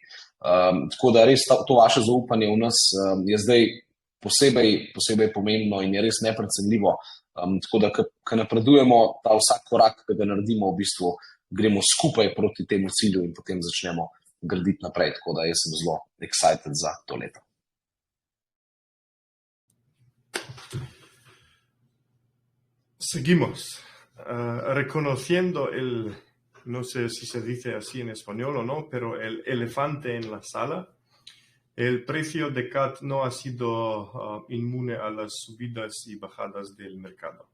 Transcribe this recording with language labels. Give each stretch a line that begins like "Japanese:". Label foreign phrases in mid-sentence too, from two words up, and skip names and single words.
Slovenian: Tako da res to vaše zaupanje v nas je zdaj posebej pomembno in je res neprecenljivo. Tako da, ko napredujemo, ta vsak korak, ki ga naredimo, v bistvu gremo skupaj proti temu cilju in potem začnemo graditi naprej. Tako da jaz sem zelo excited za to leto.
Spanish: Seguimos. Reconociendo no sé si se dice así en español o no, pero el elefante en la sala, el precio de CUT no ha sido inmune a las subidas y bajadas del mercado.